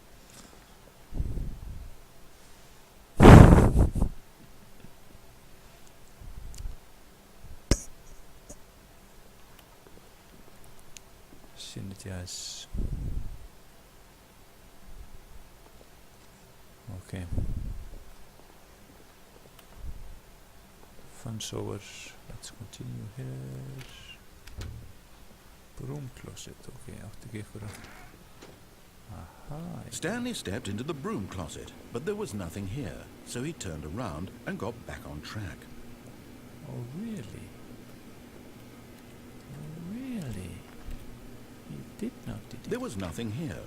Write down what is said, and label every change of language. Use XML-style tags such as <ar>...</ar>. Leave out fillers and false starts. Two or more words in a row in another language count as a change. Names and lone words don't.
<en>Synergize. Okay. Fun's over. Let's continue here. Broom closet.</en> <is>Okay, átti ekki ykkur að...</is> <en>Aha. Stanley stepped into the broom closet, but there was nothing here, so he turned around and got back on track. Oh, really? Oh, really? He did not, did he? There was nothing here.</en>